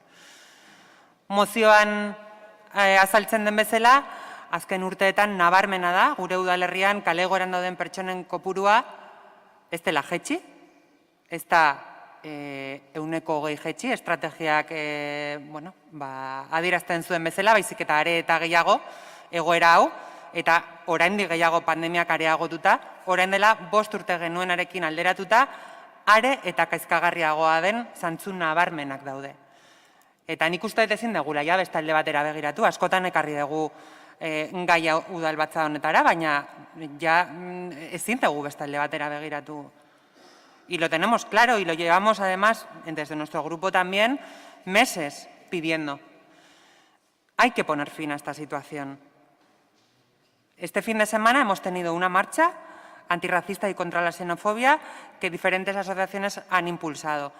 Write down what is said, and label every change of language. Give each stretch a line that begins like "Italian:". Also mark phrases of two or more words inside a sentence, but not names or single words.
Basque: Mozioan azaltzen den bezala, azken urteetan nabarmena da, gure udalerrian kale egoeran dauden pertsonen kopurua ez dela jetxi, ez da 120 jetxi, estrategiak adierazten zuen bezala, baizik eta are eta gehiago egoera hau, eta oraindik gehiago pandemiak areagotuta, orain dela 5 urte genuenarekin alderatuta, are eta kezkagarriagoa den zantzu nabarmenak daude. Eta nik uste ezin dugula ja beste alde batera begiratu, askotan ekarri dugu gaia udalbatza honetara, baina ja ezin dugu beste alde batera begiratu.
Spanish: Y lo tenemos claro y lo llevamos además desde nuestro grupo también meses pidiendo. Hay que poner fin a esta situación. Este fin de semana hemos tenido una marcha antirracista y contra la xenofobia que diferentes asociaciones han impulsado.